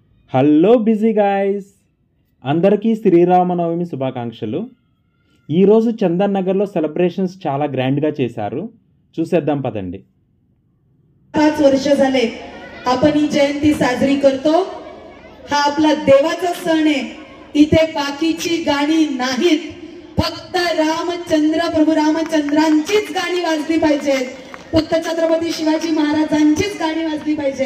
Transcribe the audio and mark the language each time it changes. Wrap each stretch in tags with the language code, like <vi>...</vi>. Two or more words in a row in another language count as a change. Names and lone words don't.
<en>Hello busy guys,</en> <te>అందరికీ శ్రీరామనవమి శుభాకాంక్షలు. ఈరోజు చందన్ నగర్లో సెలబ్రేషన్స్ చాలా ग्रँडగా చేశారు. చూసేద్దాం పదండి.</te> <mr>5 वर्ष झाले आपण ही जयंती साजरी करतो. हा आपला देवाचा सण आहे. इथे बाकीची गाणी नाहीत, फक्त रामचंद्र प्रभू रामचंद्रांचीच गाणी वाजली पाहिजेत, फक्त छत्रपती शिवाजी महाराजांचीच गाणी वाजली पाहिजे.</mr>